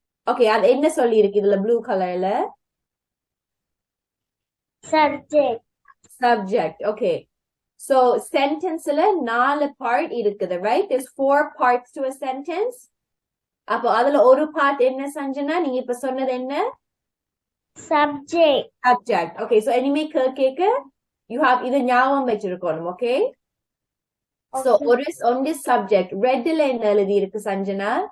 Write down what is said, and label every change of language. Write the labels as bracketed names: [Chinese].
[Tamil] Okay, அது என்ன சொல்லி இருக்கு இதுல blue colorல? [English] Subject. Subject. Okay. So sentenceல 4 part இருக்குது, right? There's 4 parts to a sentence. [Tamil] அப்போ அதுல ஒரு part என்ன சஞ்சனா? நீங்க இப்ப சொன்னது என்ன? [English] Subject. Subject. [Tamil] Okay, so இனிமே கேட்க you have இது ஞாபகம் வச்சிருக்கணும், okay? So on this subject, redல என்ன எழுதி இருக்கு சஞ்சனா?